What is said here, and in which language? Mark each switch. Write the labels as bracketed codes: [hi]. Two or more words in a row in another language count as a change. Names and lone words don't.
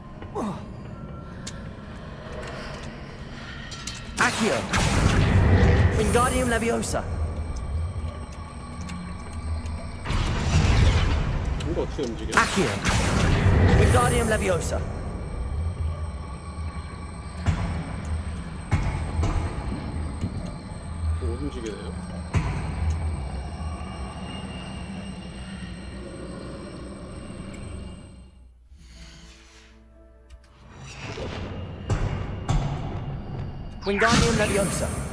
[ko] Accio. Wingardium Leviosa. 이거 어떻게 움직여? Accio. Wingardium Leviosa. 못 움직이네요. Wingardium Leviosa.